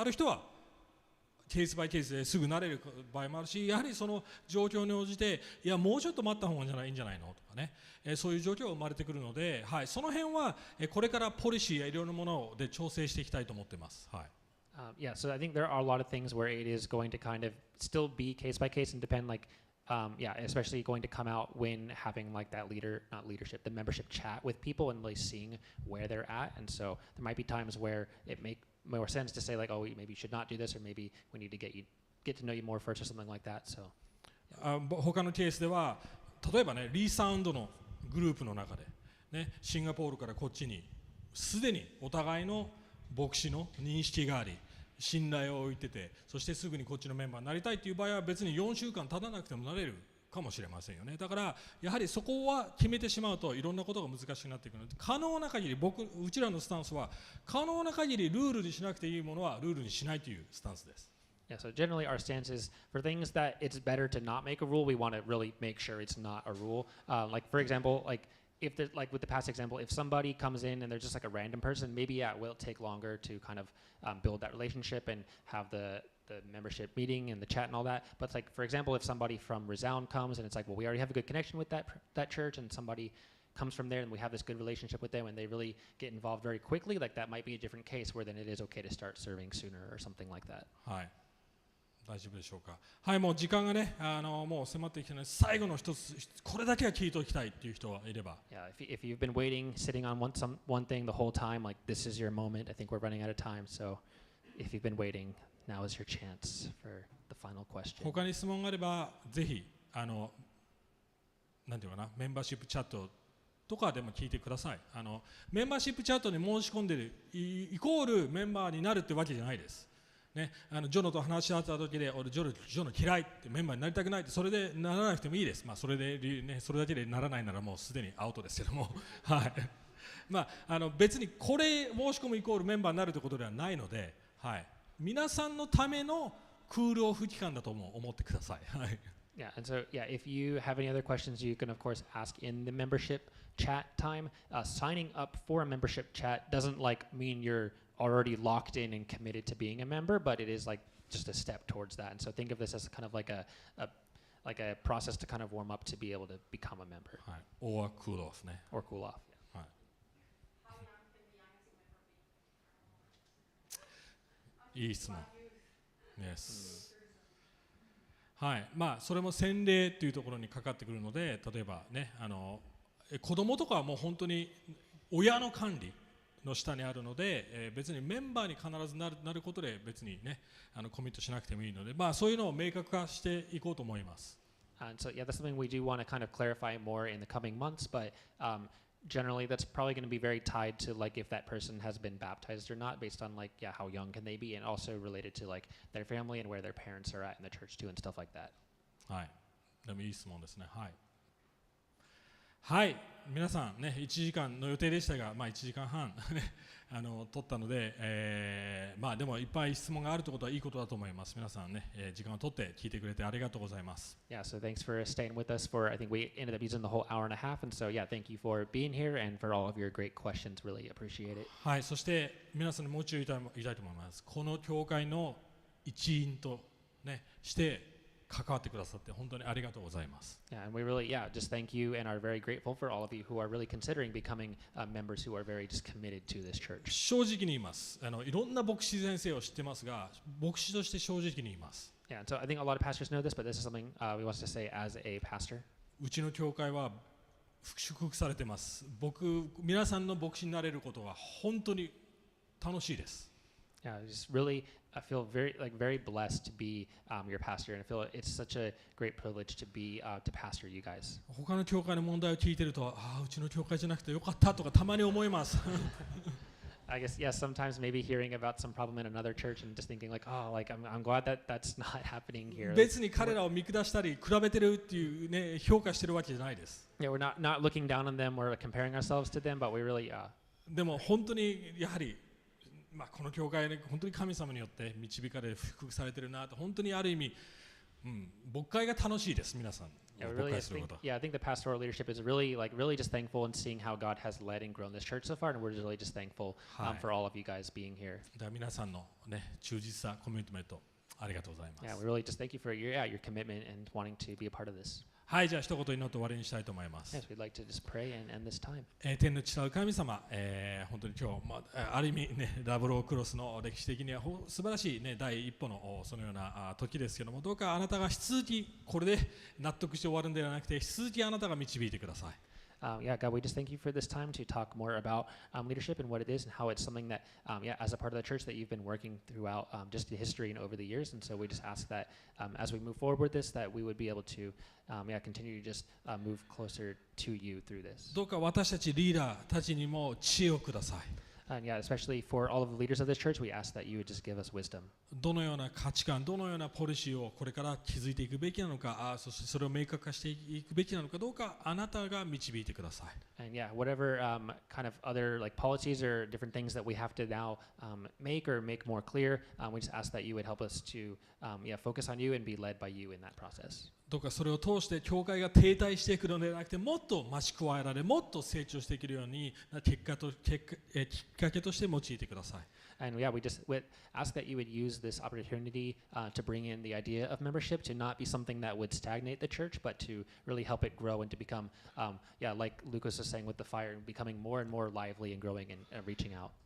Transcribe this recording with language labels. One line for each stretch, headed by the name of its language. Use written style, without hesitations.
Japanese: ある人はケースバイケースですぐ慣れる場合もあるし、やはりその状況に応じて、いやもうちょっと待った方がいいんじゃないのとかね、そういう状況が生まれてくるので、はい、その辺はこれからポリシーやいろんなもので調整していきたいと思っています。はい。
English: Yeah, so I think there are a lot of things where it is going to kind of still be case by case and depend, like, yeah, especially going to come out when having like that the membership chat with people and like seeing where they're at. And so there might be times where it make more sense to say like, oh, maybe you should not do this, or maybe we need to get to know you more first or something like that. So
Japanese: 他のケースでは、例えばね、リーサウンドのグループの中で、ね、シンガポールからこっちにすでにお互いの牧師の認識があり、信頼を置いてて、そしてすぐにこっちのメンバーになりたいという場合は別に4週間経たなくてもなれるかもしれませんよね。だからやはりそこは決めてしまうといろんなことが難しくなっていくので、可能な限りうちらのスタンスは可能な限りルールにしなくていいものはルールにしないというスタンスです。
English: Yeah, so generally our stance is for things that it's better to not make a rule, we want to really make sure it's not a rule. Like for example, like if there's like with the past example, if somebody comes in and they're just like a random person, maybe yeah, it will take longer to kind of build that relationship and have the membership meeting and the chat and all that. But like for example, if somebody from Resound comes and it's like, well, we already have a good connection with that church, and somebody comes from there and we have this good relationship with them and they really get involved very quickly, like that might be a different case where then it is okay to start serving sooner or something like that.
Japanese: はい。大丈夫でしょうか。はい、もう時間がね、もう迫ってきたので、最後の一つ、これだけは聞いておきたいっていう人がいれば。
English: Yeah, if you've been waiting, sitting on one thing the whole time, like this is your moment. I think we're running out of time, so if you've been waiting, now is your chance for the final question.
Japanese: 他に質問があれば、ぜひなんていうかな、メンバーシップチャットとかでも聞いてください。メンバーシップチャットに申し込んでるイコールメンバーになるってわけじゃないです。ね、ジョノと話し合った時で俺ジョノ嫌いってメンバーになりたくないってそれでならなくてもいいです。まあそれでねそれだけでならないならもうすでにアウトですけども、はい。まあ別にこれ申し込むイコールメンバーになるということではないので、はい。皆さんのためのクールオフ期間だと思ってください。はい。
English: Yeah, and so yeah, if you have any other questions, you can of course ask in the membership chat time. Signing up for a membership chat doesn't like mean you're already locked in and committed to being a member, but it is like just a step towards that. And so think of this as kind of like a process to kind of warm up to be able to become a member. Or cool off, ne? Or cool off. Yeah. How young can the youngest member be?
Japanese: いい質問。
English: Yes.
Japanese: はい、まあそれも洗礼というところにかかってくるので、例えばね、子供とかはもう本当に親の管理の下にあるので、別にメンバーに必ずなることで別にね、コミットしなくてもいいので、まあそういうのを明確化していこうと思います。
English: And so yeah, that's something we do want to kind of clarify more in the coming months, but generally that's probably going to be very tied to like if that person has been baptized or not, based on like yeah how young can they be, and also related to like their family and where their parents are at in the church too and stuff like that.
Japanese: はい、でもいい質問ですね。はい。はい、皆さんね1時間の予定でしたが、まあ1時間半ね取ったので、まあでもいっぱい質問があるということはいいことだと思います。皆さんね、時間を取って聞いてくれてありがとうございます。
English: Yeah, so thanks for staying with us for I think we ended up using the whole hour and a half, and so yeah, thank you for being here and for all of your great questions. Really appreciate it.
Japanese: はい、そして皆さんにもう一度言いたいと思います。この教会の一員とねして関わってくださって本当にありがとうございます。
English: Yeah, and we really, yeah, just thank you and are very grateful for all of you who are really considering becoming members who are very just committed to this church.
Japanese: 正直に言います。いろんな牧師先生を知ってますが、牧師として正直に言います。
English: Yeah, and so I think a lot of pastors know this, but this is something we want to say as a pastor.
Japanese: うちの教会は祝福されてます。皆さんの牧師になれることは本当に楽しいです。
English: Yeah, just really I feel very blessed to be your pastor, and I feel it's such a great privilege to be to pastor you guys.
Japanese: 他の教会の問題を聞いてると、うちの教会じゃなくてよかったとかたまに思います。
English: I guess yes, sometimes maybe hearing about some problem in another church and just thinking like, oh, like I'm glad that that's not happening here.
Japanese: 別に彼らを見下したり比べてるっていうね評価してるわけじゃないです。
English: Yeah, we're not looking down on them or comparing ourselves to them, but we really
Japanese: でも本当にやはりまあこの教会ね本当に神様によって導かれ祝福されてるなと本当にある意味、牧会が楽しいです皆さん。
English: Yeah, I think the pastoral leadership is really just thankful in seeing how God has led and grown this church so far, and we're really just thankful for all of you guys being here.
Japanese: 皆さんのね忠実さコミットメントありがとうございます。
English: Yeah, we really just thank you for your commitment and wanting to be a part of this.
Japanese: はい、じゃあ一言祈って終わりにしたいと思います。
English: Yes, we'd like to just pray and end this time.
Japanese: 天の地う神様、本当に今日、ある意味ねダブルクロスの歴史的には素晴らしいね第一歩のそのような時ですけども、どうかあなたが引き続きこれで納得して終わるんではなくて引き続きあなたが導いてください。
English: Yeah, God, we just thank you for this time to talk more about leadership and what it is and how it's something that, as a part of the church that you've been working throughout just the history and over the years. And so we just ask that as we move forward with this, that we would be able to, continue to just move closer to you through this.
Japanese: どうか私たちリーダーたちにも知恵をください。
English: And especially for all of the leaders of this church, we ask that you would just give us wisdom.
Japanese: どのような価値観、どのようなポリシーをこれから築いていくべきなのか、そしてそれを明確化していくべきなのかどうか、あなたが導いてください。
English: And yeah, whatever kind of other like policies or different things that we have to now make or make more clear, we just ask that you would help us to focus on you and be led by you in that process.
Japanese: どうかそれを通して教会が停滞していくのではなくて、もっと増し加えられ、もっと成長していけるようにきっかけとして用いてください。
English: And yeah, we just ask that you would use this opportunity to bring in the idea of membership to not be something that would stagnate the church, but to really help it grow and to become, like Lucas was saying with the fire, becoming more and more lively and growing and reaching out.